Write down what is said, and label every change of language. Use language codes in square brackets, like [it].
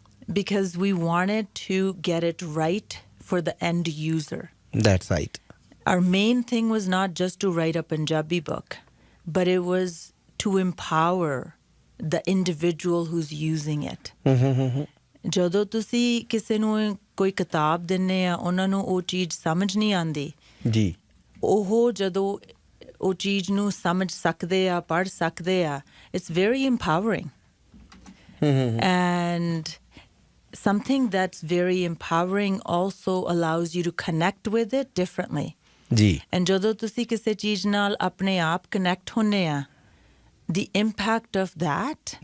[en] Because we wanted to get it right for the end user. That's right. Our main thing was not just to write a Punjabi book, but it was to empower the individual who's using it. [pa] ਜਦੋਂ ਤੁਸੀਂ ਕਿਸੇ ਨੂੰ ਕੋਈ ਕਿਤਾਬ ਦਿੰਦੇ ਆ ਉਹਨਾਂ ਨੂੰ ਉਹ ਚੀਜ਼ ਸਮਝ ਨਹੀਂ ਆਉਂਦੀ ਜੀ ਉਹ ਜਦੋਂ ਉਹ ਚੀਜ਼ ਨੂੰ ਸਮਝ ਸਕਦੇ ਆ ਪੜ੍ਹ ਸਕਦੇ ਆ [en] it's very empowering. And something that's very empowering also allows you to connect with it differently. [pa] ਜੀ And ਜਦੋਂ ਤੁਸੀਂ ਕਿਸੇ ਚੀਜ਼ ਨਾਲ ਆਪਣੇ ਆਪ ਕਨੈਕਟ ਹੁੰਦੇ ਆ [en] the impact of that